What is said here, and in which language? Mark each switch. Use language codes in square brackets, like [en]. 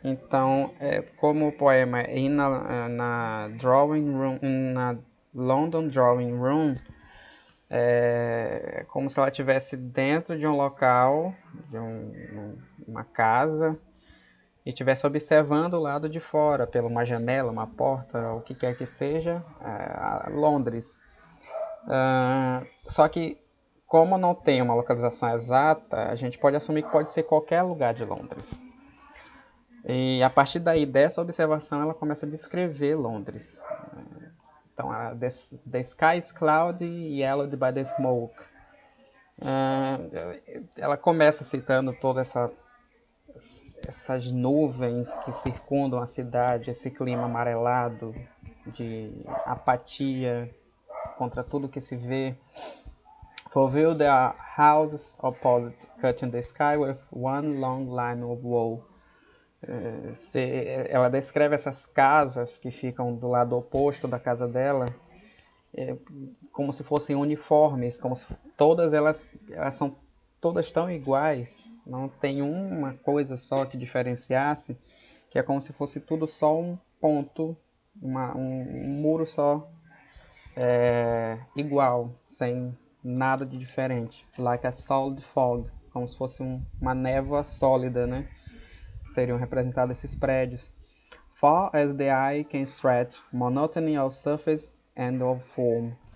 [pt] Então, como o poema é na drawing room, na London Drawing Room, é como se ela estivesse dentro de um local, de uma casa, e estivesse observando o lado de fora, pela uma janela, uma porta, o que quer que seja, Londres. Só que, como não tem uma localização exata, a gente pode assumir que pode ser qualquer lugar de Londres. E a partir daí, dessa observação, ela começa a descrever Londres. [en] Então, the sky is cloudy, yellowed by the smoke. [pt] Ela começa citando todas essas nuvens que circundam a cidade, esse clima amarelado de apatia contra tudo que se vê. [en] For view there are houses opposite, cutting the sky with one long line of woe. [pt] Ela descreve essas casas que ficam do lado oposto da casa dela, como se fossem uniformes, como se todas elas são todas tão iguais, não tem uma coisa só que diferenciasse, que é como se fosse tudo só um ponto, um muro só, igual, sem nada de diferente. [en] Like a solid fog, [pt] como se fosse uma névoa sólida, né? Seriam representados esses prédios. [en] Far as the eye can stretch, monotony of surface and of form.